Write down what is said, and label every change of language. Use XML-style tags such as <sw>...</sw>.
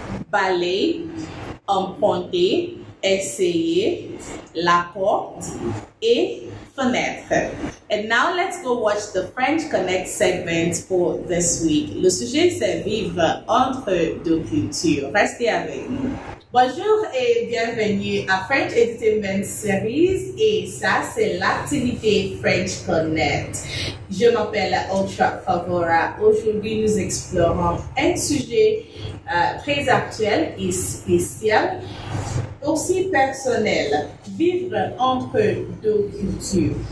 <fr>Balai, emprunter, essayer, la porte et fenêtre.</fr> <en>And now let's go watch the French Connect segment for this week.</en> <fr>Le sujet c'est vivre entre deux cultures. Restez avec nous. Bonjour et bienvenue à French Edutainment Series et ça c'est l'activité French Connect. Je m'appelle Ultra Favora. Aujourd'hui nous explorons un sujet très actuel et spécial, aussi personnel, vivre entre deux cultures.</fr>